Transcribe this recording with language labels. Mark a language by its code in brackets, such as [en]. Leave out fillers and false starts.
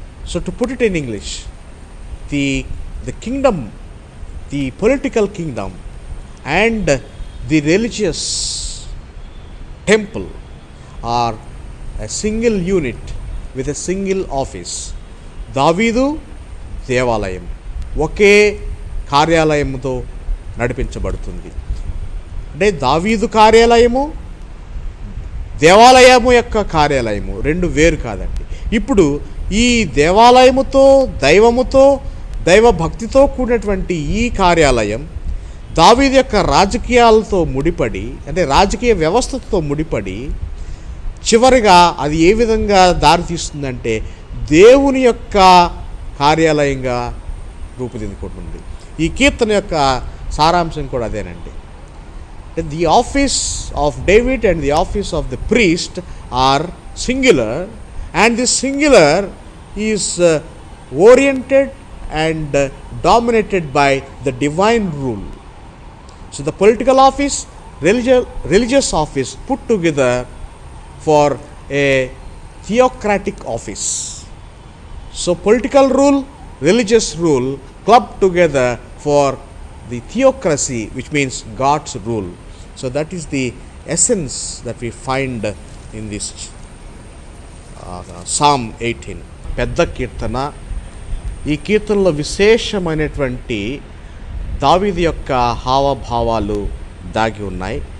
[en] So to put it in English, the kingdom, the political kingdom and the religious temple are a single unit with a single office. [te] దావీదు దేవాలయం ఒకే కార్యాలయంతో నడిపించబడుతుంది. అంటే దావీదు కార్యాలయము, దేవాలయము యొక్క కార్యాలయము రెండు వేరు కాదండి. ఇప్పుడు ఈ దేవాలయముతో, దైవముతో, దైవ భక్తితో కూడినటువంటి ఈ కార్యాలయం దావీదు యొక్క రాజకీయాలతో ముడిపడి, అంటే రాజకీయ వ్యవస్థతో ముడిపడి, చివరిగా అది ఏ విధంగా దారితీస్తుందంటే దేవుని యొక్క కార్యాలయంగా రూపుదిద్దుకుంటుంది. ఈ కీర్తన యొక్క సారాంశం కూడా అదేనండి. [en] The office of David and the office of the priest are singular, and the singular is oriented and dominated by the divine rule. So the political office, religious office put together for a theocratic office. So political rule, religious rule clubbed together for the theocracy, which means God's rule. So that is the essence that we find in this Psalm 18. [te] పెద్ద కీర్తన. ఈ కీర్తనలో విశేషమైనటువంటి దావీదు యొక్క హావభావాలు దాగి ఉన్నాయి.